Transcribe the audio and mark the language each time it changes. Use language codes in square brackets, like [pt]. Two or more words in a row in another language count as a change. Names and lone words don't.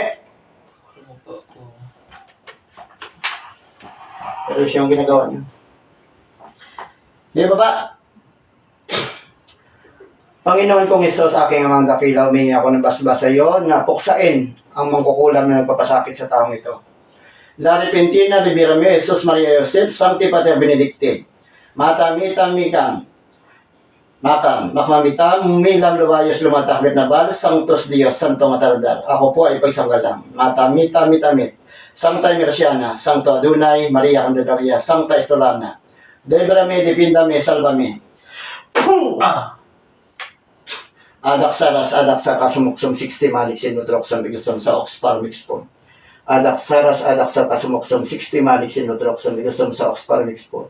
[tl] Patawarin mo po ako. Pero siya yung ginagawa niyo. Hindi ba? Panginoon kong Isos, aking amang dakila, humingi ako ng basbasa yon na puksain ang mangkukulam na nagpapasakit sa taong ito. La Repentina, Libirame, Jesus Maria Joseph, Sancti Pater Benedicti, Matamitan Mikam, Makam, Makmamitam, Milam Lubayos Lumatakbit na Bal, Sanctus Dios, Santo Matardal. Ako po ay pagsanggalang. Matamita, mitamit. [la] Sancta Merciana, Sancto Adunay, Maria Candelaria, Sancta Estolana. Librame, Dipindame, Salvame. Adak Saras, Adak sa Kasumuksong 60 Malik, Sinutroxon, Biguston sa Oxfar Mixpo. Adak Saras, Adak sa Kasumuksong 60 Malik, Sinutroxon, Biguston sa Oxfar Mixpo.